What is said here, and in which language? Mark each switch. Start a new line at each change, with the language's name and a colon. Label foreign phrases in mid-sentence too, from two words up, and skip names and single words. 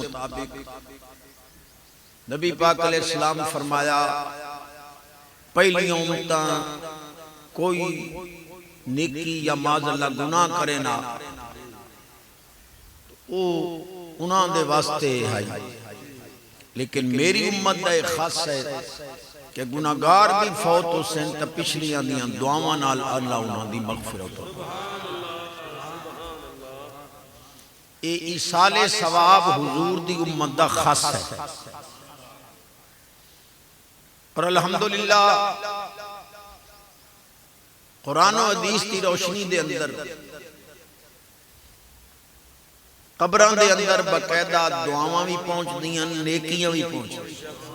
Punjabi: مطابق نبی پاک
Arabic: علیہ السلام
Punjabi: فرمایا، پہلی امتاں کوئی نیکی یا
Arabic: معاذ اللہ
Punjabi: گناہ کرے نا وہ انہاں دے واسطے ہے، لیکن میری امت دا ایک خاص ہے کہ گناہگار بھی فوت ہو سن تا پچھلیاں دیاں دعاواں نال اللہ انہاں دی مغفرت ہو۔ اے ایصال ثواب حضور دی امت دا خاص ہے، اور الحمدللہ قرآن و حدیث کی روشنی دے اندر قبراں دے اندر باقاعدہ دعاواں بھی پہنچ دیاں نیکیاں بھی پہنچ دیاں